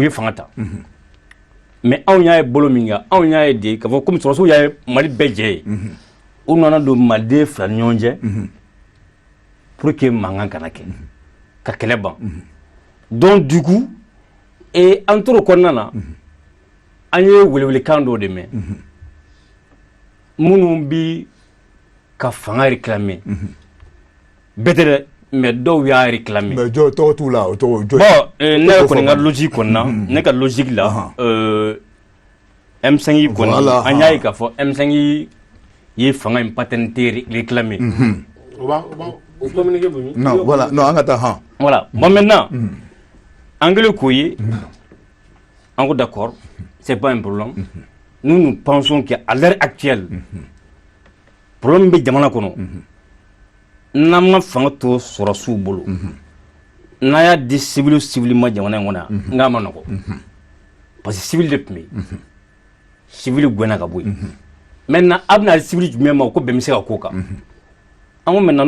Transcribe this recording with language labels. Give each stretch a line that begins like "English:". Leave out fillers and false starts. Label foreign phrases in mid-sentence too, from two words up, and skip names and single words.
Bambara: ye fanga ta mais anw y'a ye bolo min kan anw y'a ye de k'a fɔ komi sɔrɔsiw y'a ye Mali bɛɛ jɛ ye u nana don maliden fila ni ɲɔgɔn cɛ
French: pour que
Bambara: mankan kana kɛ ka kɛlɛ ban
French: donc du coup
Bambara: an tora o kɔnɔna na an ye welewelekan dɔw de mɛn minnu bi ka fanga réclamer bɛɛ tɛ dɛ mais dɔw y'a réclamer mais jɔ tɔgɔ t'u la o tɔgɔ jɔ bon ne yɛrɛ kɔni ka logique kɔni na ne ka logique la M5 kɔni an y'a ye k'a fɔ M5 ye fanga in
French: paternité réclamer
Bambara: non voilà non an ka taa han
French: voilà bon maintenant
Bambara: an kɛlen k'o ye an ko
French: d'accord c'est pas un problème nous pensons qu'à l'heure actuelle problème
Bambara: bɛ jamana kɔnɔ n'an ma fanga to sɔrɔsiw bolo n'a y'a di civil ma jamana in kɔnɔ yan n k'a ma nɔgɔ
French: parce que
Bambara: civil de tun bɛ yen civil gɛnna ka bɔ yen maintenant a bɛna civil jumɛn ma ko bɛn bɛ se ka k'o kan an ko maintenant